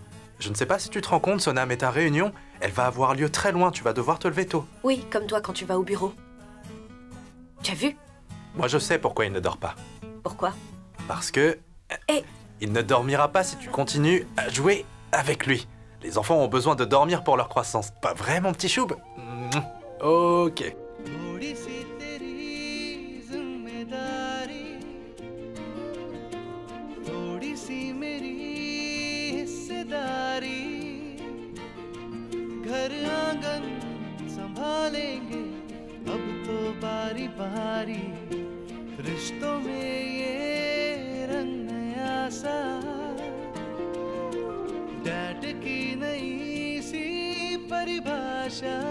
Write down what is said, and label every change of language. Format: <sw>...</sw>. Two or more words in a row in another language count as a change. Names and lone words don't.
<fr>Je ne sais pas si tu te rends compte, Sona, mais ta réunion, elle va avoir lieu très loin. Tu vas devoir te lever tôt. Oui, comme toi quand tu vas au bureau. Tu as vu? Moi, je sais pourquoi il ne dort pas. Pourquoi? Parce que... Eh. Il ne dormira pas si tu continues à jouer avec lui. Les enfants ont besoin de dormir pour leur croissance. Pas vrai, mon petit Choub? Ok.</fr> <hi>घर आंगन संभालेंगे अब तो बारी बारी रिश्तों में ये रंग नया सा डैड की नई सी परिभाषा</hi>